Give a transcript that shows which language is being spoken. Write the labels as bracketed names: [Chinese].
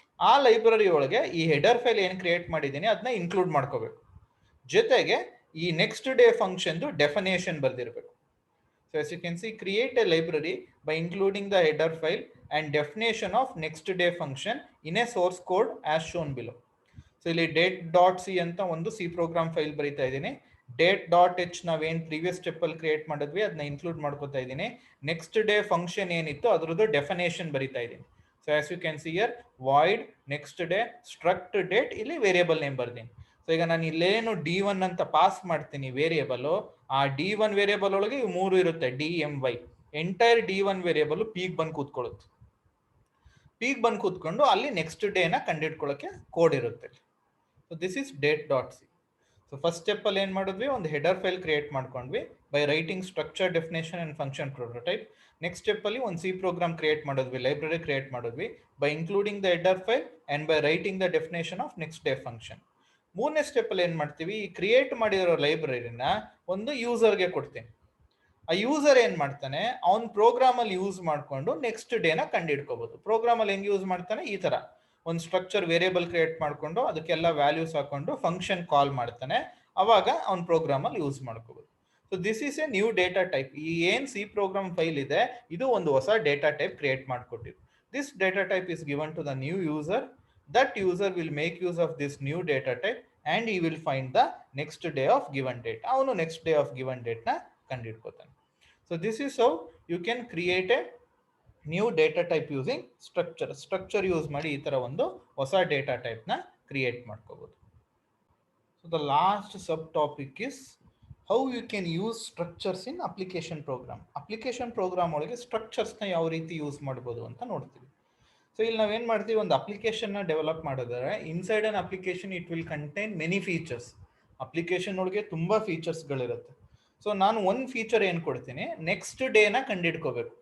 [Kannada] ಆ ಲೈಬ್ರರಿ ಒಳಗೆ ಈ ಹೆಡರ್ ಫೈಲ್ ಏನು ಕ್ರಿಯೇಟ್ ಮಾಡಿದ್ದೀನಿ ಅದನ್ನ ಇನ್ಕ್ಲೂಡ್ ಮಾಡ್ಕೋಬೇಕು. ಜೊತೆಗೆ ಈ next day ಫಂಕ್ಷನ್ದು definition ಬರ್ದಿರಬೇಕು. [English] So as you can see, create a library by including the header file and definition of next day function in a source code as shown below. [Kannada] So ಇಲ್ಲಿ date.c ಅಂತ ಒಂದು C program file ಬರೀತಾ ಇದ್ದೀನಿ. date.h ನಾವೇನು previous step ಅಲ್ಲಿ create ಮಾಡಿದ್ವಿ ಅದನ್ನ include ಮಾಡ್ಕೋತಾ ಇದ್ದೀನಿ. ನೆಕ್ಸ್ಟ್ ಡೇ ಫಂಕ್ಷನ್ ಏನಿತ್ತು ಅದರದ್ದು ಡೆಫಿನೇಷನ್ ಬರೀತಾ ಇದ್ದೀನಿ. So [English] as you can see here, [Kannada] void next day struct date, ಇಲ್ಲಿ ವೇರಿಯೇಬಲ್ ನೇಮ್ ಬರ್ತೀನಿ. ಸೊ ಈಗ ನಾನು ಇಲ್ಲೇನು D1 ಅಂತ ಪಾಸ್ ಮಾಡ್ತೀನಿ ವೇರಿಯೇಬಲ್, ಆ D1 ವೇರಿಯೇಬಲ್ ಒಳಗೆ ಇವು 3 ಇರುತ್ತೆ, D, M, Y. Entire D1 variable peak ಬಂದು ಕೂತ್ಕೊಳ್ಳುತ್ತೆ. ಪೀಕ್ ಬಂದು ಕೂತ್ಕೊಂಡು ಅಲ್ಲಿ ನೆಕ್ಸ್ಟ್ ಡೇನ ಕಂಡಿಡ್ಕೊಳ್ಳೋಕೆ ಕೋಡ್ ಇರುತ್ತೆ. [English] So this is date.c. [Kannada] So first step ಅಲ್ಲಿ ಏನ್ ಮಾಡಿದ್ವಿ, ಒಂದು ಹೆಡರ್ ಫೈಲ್ ಕ್ರಿಯೇಟ್ ಮಾಡ್ಕೊಂಡ್ವಿ. [English] by writing structure, definition and function prototype. Next step [Kannada] ಅಲ್ಲಿ ಒಂದು C program create ಮಾಡಿದ್ವಿ, [English] library create ಮಾಡಿದ್ವಿ by including the header file and by writing the definition of next day function. [Kannada] ಮೂರನೇ step ಅಲ್ಲಿ ಏನ್ ಮಾಡ್ತೀವಿ, ಈ ಕ್ರಿಯೇಟ್ ಮಾಡಿರೋ ಲೈಬ್ರರಿನ ಒಂದು ಯೂಸರ್ಗೆ ಕೊಡ್ತೀನಿ. ಆ ಯೂಸರ್ ಏನ್ ಮಾಡ್ತಾನೆ, ಅವ್ನ್ ಪ್ರೋಗ್ರಾಮ್ ಅಲ್ಲಿ ಯೂಸ್ ಮಾಡ್ಕೊಂಡು ನೆಕ್ಸ್ಟ್ ಡೇನ ಕಂಡಿಡ್ಕೋಬಹುದು. ಪ್ರೋಗ್ರಾಮ್ ಅಲ್ಲಿ ಹೆಂಗ್ ಯೂಸ್ ಮಾಡ್ತಾನೆ, ಈ ತರ ಒಂದು ಸ್ಟ್ರಕ್ಚರ್ ವೇರಿಯೇಬಲ್ ಕ್ರಿಯೇಟ್ ಮಾಡ್ಕೊಂಡು ಅದಕ್ಕೆಲ್ಲ ವ್ಯಾಲ್ಯೂಸ್ ಹಾಕೊಂಡು ಫಂಕ್ಷನ್ ಕಾಲ್ ಮಾಡ್ತಾನೆ, ಅವಾಗ ಅವ್ನ ಪ್ರೋಗ್ರಾಮ್ ಅಲ್ಲಿ ಯೂಸ್ ಮಾಡ್ಕೋಬಹುದು. [English] So this is a new data type. [Kannada] ಈ ಏನ್ ಸಿ ಪ್ರೋಗ್ರಾಮ್ ಫೈಲ್ ಇದೆ, ಇದು ಒಂದು ಹೊಸ data type create ಮಾಡ್ಕೊಟ್ಟಿದ್ದು. [English] This data type is given to the new user. That user will make use of this new data type and he will find the next day of given date. [Kannada] ಅವನು [English] next day of given date [Kannada] ನ ಕಂಡಿಡ್ಕೋತಾನೆ. [English] So this is how you can create a new data type using structure. [Kannada] Structure use ಮಾಡಿ ಈ ತರ ಒಂದು ಹೊಸ data type ನ create ಮಾಡ್ಕೋಬಹುದು. [English] So the last subtopic is how you can use structures in application program. [Kannada] Application program ಒಳಗೆ structures ನ ಯಾವ ರೀತಿ ಯೂಸ್ ಮಾಡಬಹುದು ಅಂತ ನೋಡ್ತೀವಿ. ಸೊ ಇಲ್ಲಿ ನಾವೇನ್ ಮಾಡ್ತೀವಿ, ಒಂದು ಅಪ್ಲಿಕೇಶನ್ ನ ಡೆವಲಪ್ ಮಾಡಿದ್ರೆ [English] Inside an application it will contain many features. [Kannada] Application ಒಳಗೆ ತುಂಬಾ ಫೀಚರ್ಸ್ ಗಳಿರುತ್ತೆ. ಸೊ ನಾನು ಒಂದು ಫೀಚರ್ ಏನ್ ಕೊಡ್ತೀನಿ, ನೆಕ್ಸ್ಟ್ ಡೇನ ಕಂಡಿಡ್ಕೋಬೇಕು.